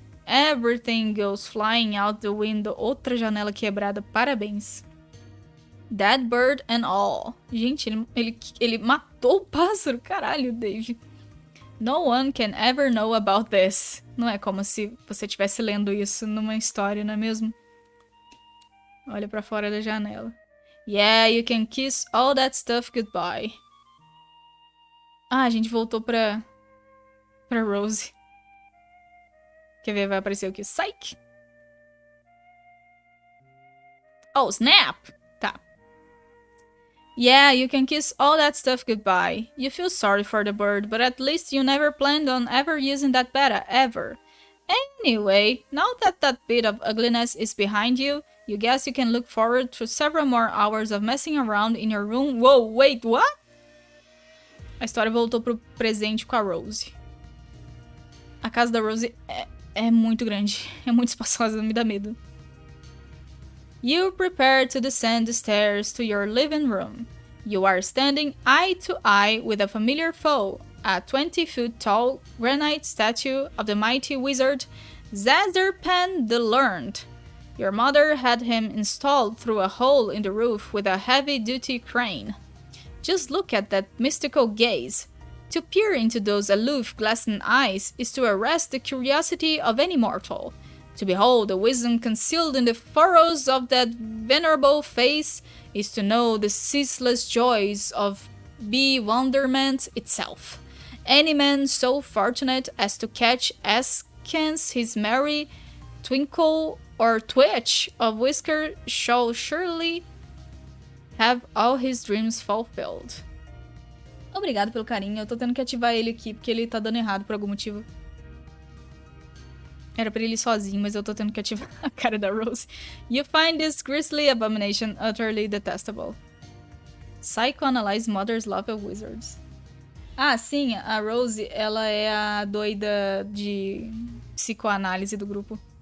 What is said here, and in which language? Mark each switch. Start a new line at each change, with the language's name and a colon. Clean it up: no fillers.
English: Everything goes flying out the window.
Portuguese: Outra janela quebrada. Parabéns.
English: That bird and all.
Portuguese: Gente, ele matou o pássaro. Caralho, Dave.
English: No one can ever know about this.
Portuguese: Não é como se você estivesse lendo isso numa história, não é mesmo? Olha pra fora da janela.
English: Yeah, you can kiss all that stuff goodbye.
Portuguese: Ah, a gente voltou pra Rose. Quer ver? Vai aparecer o quê?
English: Psych! Oh, snap! Tá. Yeah, you can kiss all that stuff goodbye. You feel sorry for the bird, but at least you never planned on ever using that beta, ever. Anyway, now that bit of ugliness is behind you, you guess you can look forward to several more hours of messing around in your room. Whoa, wait, what?
Portuguese: A história voltou pro presente com a Rose. A casa da Rose é muito grande. É muito espaçosa, me dá medo.
English: You prepare to descend the stairs to your living room. You are standing eye to eye with a familiar foe, a 20-foot-tall granite statue of the mighty wizard Zazerpan the Learned. Your mother had him installed through a hole in the roof with a heavy-duty crane. Just look at that mystical gaze. To peer into those aloof, glassing eyes is to arrest the curiosity of any mortal. To behold the wisdom concealed in the furrows of that venerable face is to know the ceaseless joys of bewilderment itself. Any man so fortunate as to catch askance his merry twinkle or twitch of whisker shall surely have all his dreams fulfilled.
Portuguese: Obrigado pelo carinho. Eu tô tendo que ativar ele aqui porque ele tá dando errado por algum motivo. Era pra ele ir sozinho, mas eu tô tendo que ativar a cara da Rose.
English: You find this grisly abomination utterly detestable. Psychoanalyze mother's love of wizards.
Portuguese: Ah, sim, a Rose, ela é a doida de psicoanálise do grupo.